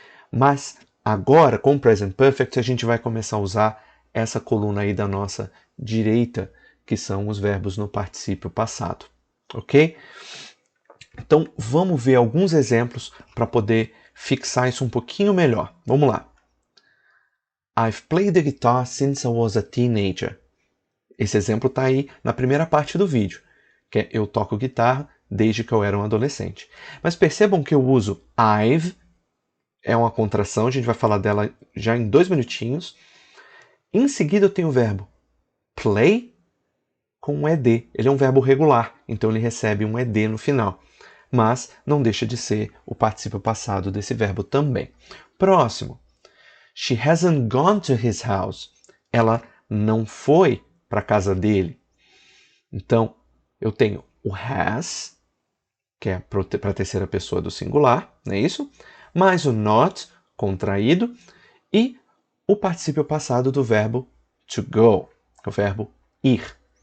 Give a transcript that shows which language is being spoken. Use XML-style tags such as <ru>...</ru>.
<pt>Mas agora, com o Present Perfect, a gente vai começar a usar essa coluna aí da nossa direita, que são os verbos no particípio passado, ok? Então, vamos ver alguns exemplos para poder fixar isso um pouquinho melhor. Vamos lá.</pt> <en>I've played the guitar since I was a teenager.</en> <pt>Esse exemplo está aí na primeira parte do vídeo, que é eu toco guitarra desde que eu era um adolescente. Mas percebam que eu uso I've, é uma contração, a gente vai falar dela já em 2 minutinhos. Em seguida eu tenho o verbo play com um ed. Ele é um verbo regular, então ele recebe um ed no final. Mas não deixa de ser o particípio passado desse verbo também. Próximo.</pt> <en>She hasn't gone to his house.</en> <pt>Ela não foi para a casa dele. Então, eu tenho o has, que é para a terceira pessoa do singular, não é isso? Mais o not, contraído, e o particípio passado do verbo to go, o verbo ir.</pt>